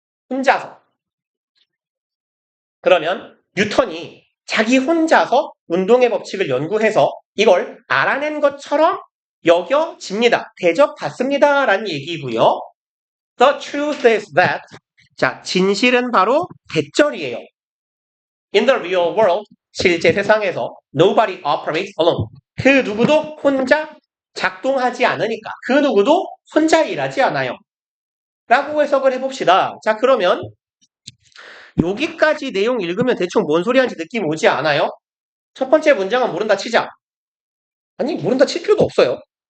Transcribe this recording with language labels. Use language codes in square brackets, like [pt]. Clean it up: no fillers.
[ko] 혼자서. 그러면 뉴턴이 자기 혼자서 운동의 법칙을 연구해서 이걸 알아낸 것처럼 여겨집니다. 대접받습니다. 라는 얘기고요. [en] The truth is that, [ko] 자, 진실은 바로 대절이에요. [en] In the real world, [ko] 실제 세상에서 [en] nobody operates alone. [ko] 그 누구도 혼자 작동하지 않으니까 그 누구도 혼자 일하지 않아요. 라고 해석을 해봅시다. 자, 그러면 여기까지 내용 읽으면 대충 뭔 소리 하는지 느낌 오지 않아요? 첫 번째 문장은 모른다 치자. 아니, 모른다 칠 필요도 없어요.